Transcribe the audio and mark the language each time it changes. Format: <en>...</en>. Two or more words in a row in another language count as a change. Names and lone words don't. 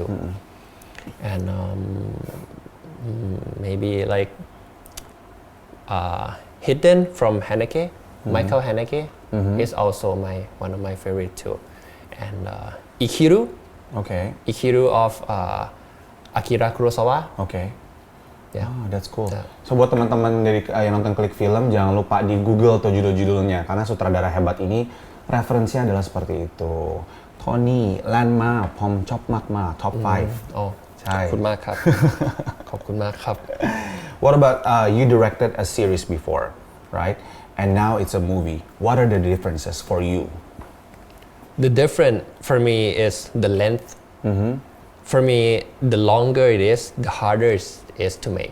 <en>And maybe like Hidden from Haneke, Michael Haneke is also one of my favorite too. And Ikiru of Akira Kurosawa. Okay. Yeah. Oh, that's cool. Yeah.</en> <id>So buat teman-teman dari yang nonton Klik Film, jangan lupa di Google tuh judul-judulnya karena sutradara hebat ini referensinya adalah seperti itu. Tony, Lanma, Pom Chop Makma, Top 5.</id> <en>Oh,</en> <th>ใช่ ขอบคุณมากครับ ขอบคุณมากครับ</th> <en>What about you directed a series before, right? And now it's a movie. What are the differences for you? The difference for me is the length. For me, the longer it is, the harder it is to make.</en>